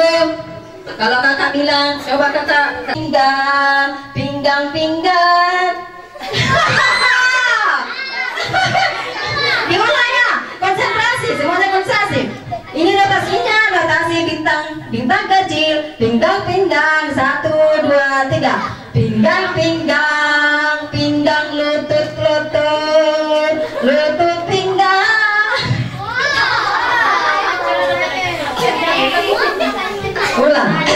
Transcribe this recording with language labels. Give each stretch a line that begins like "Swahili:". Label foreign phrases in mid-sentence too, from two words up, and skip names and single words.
Indonesian: Kalau kakak bilang, coba kakak pinggang. Gimana ya? Konsentrasi, semuanya konsentrasi. Ini notasinya kasih bintang, bintang kecil, pinggang pinggang, 1, 2, 3. Pinggang pinggang, pinggang lutut lutut, lutut pinggang. Ulang.